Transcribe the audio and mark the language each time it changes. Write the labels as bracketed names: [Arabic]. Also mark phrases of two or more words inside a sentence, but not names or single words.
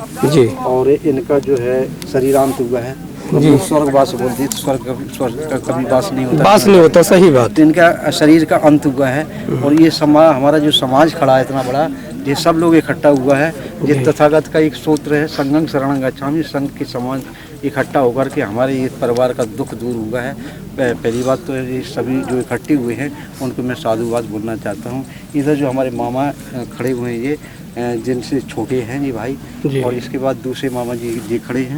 [Hindi] जी, और इनका जो है शरीरांत हुआ है जी। स्वर्गवास बोलते हैं, स्वर्ग का कभी वास नहीं होता, बास नहीं होता, सही बात। तो इनका शरीर का अंत हुआ है। और ये हमारा जो समाज खड़ा है इतना बड़ा, ये सब लोग इकट्ठा हुआ है। ये तथागत का एक सूत्र है, [Pali] संघं शरणं गच्छामि। [Hindi] संघ के समाज इकट्ठा होकर के हमारे ये परिवार का दुख दूर हुआ है। पहली बात तो ये सभी जो इकट्ठे हुए हैं उनको मैं साधुवाद बोलना चाहता हूँ। इधर जो हमारे मामा खड़े हुए हैं, जिनसे छोटे हैं जी भाई। जी। और इसके बाद दूसरे मामा जी खड़े हैं